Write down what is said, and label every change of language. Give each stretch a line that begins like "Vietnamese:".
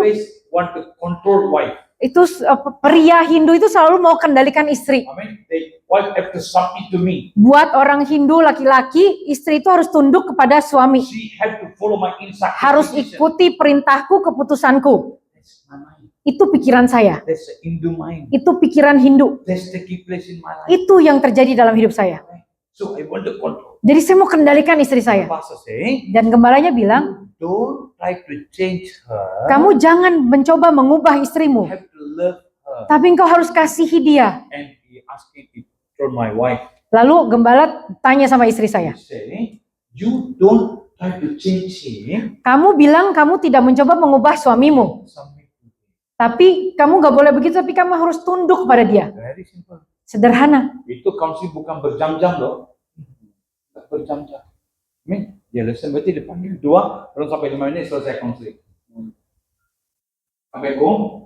English: Always want to control wife.
Indonesian: itu pria Hindu itu selalu mau kendalikan istri.
English: I mean, wife have to submit to me.
Indonesian: Buat orang Hindu laki-laki, istri itu harus tunduk kepada suami.
English: She have to follow my instruction.
Indonesian: Harus ikuti perintahku, keputusanku.
English: That's my mind.
Indonesian: Itu pikiran saya.
English: That's the Hindu mind.
Indonesian: Itu pikiran Hindu.
English: That's the key place in my life.
Indonesian: Itu yang terjadi dalam hidup saya.
English: So I want to control.
Indonesian: Jadi saya mau kendalikan istri
English: The
Indonesian: saya.
English: pastor say,
Indonesian: Dan gembalanya bilang,
English: don't try to change her.
Indonesian: kamu jangan mencoba mengubah istrimu,
English: have to love her.
Indonesian: tapi engkau harus kasihi dia.
English: And he asked me to told my wife.
Indonesian: Lalu gembala tanya sama istri
English: He
Indonesian: saya,
English: say, you don't try to change him.
Indonesian: kamu bilang kamu tidak mencoba mengubah suamimu,
English: Submit to him.
Indonesian: tapi kamu nggak boleh begitu, tapi kamu harus tunduk pada dia.
English: Very simple.
Indonesian: Sederhana. Itu counseling bukan berjam-jam loh. Berjam-jam. Dia listen berarti dipanggil 2, belum sampai 5 menit selesai counseling. Sampai home,